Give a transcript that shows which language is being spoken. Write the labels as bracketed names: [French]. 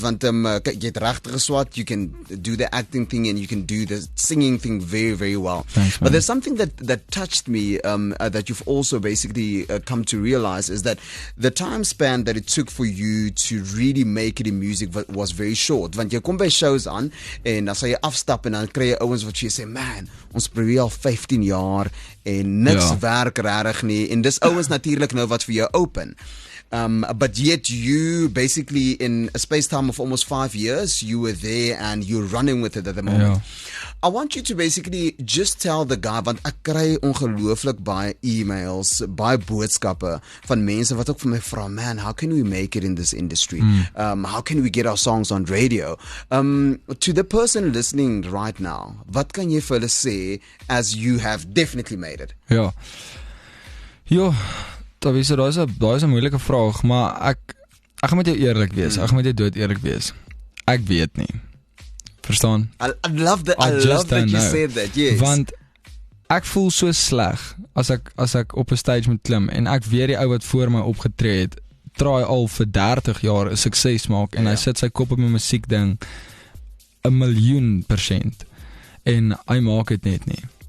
[Afrikaans] Want jy het regtig geswat, [English] you can do the acting thing and you can do the singing thing very, very well. Thanks, but there's something that touched me that you've also basically come to realize is that the time span that it took for you to really make it in music was very short. [Afrikaans] Want jy kom by shows aan en dan sal jy afstap en dan kry jy ouens wat jy sê, man, ons probeer al 15 jaar en niks werk regtig nie. En dis ouens natuurlik nou wat vir jou open. [English] But yet you basically in a space time of almost 5 years, you were there and you're running with it at the moment. I want you to basically just tell the guy, [Afrikaans] want ek kry ongelooflik baie emails, baie boodskappe van mense wat ook vir my vra, man, [English] how can we make it in this industry? How can we get our songs on radio? To the person listening right now, [Afrikaans] wat kan jy vir hulle sê [English] as you have definitely made it? [Afrikaans] Ja. Daar is 'n moeilike vraag, maar ek gaan met jou eerlik wees. Ek gaan met jou dood eerlik wees. Ek weet nie. Verstaan? [English] I love that you said that. Yes. [Afrikaans] Want ek voel so sleg as ek op 'n stage moet klim en ek weet die ou wat voor my opgetree het, traai al vir 30 jaar 'n sukses maak en hy sit sy kop op my musiek ding 1,000,000% en hy maak dit net nie.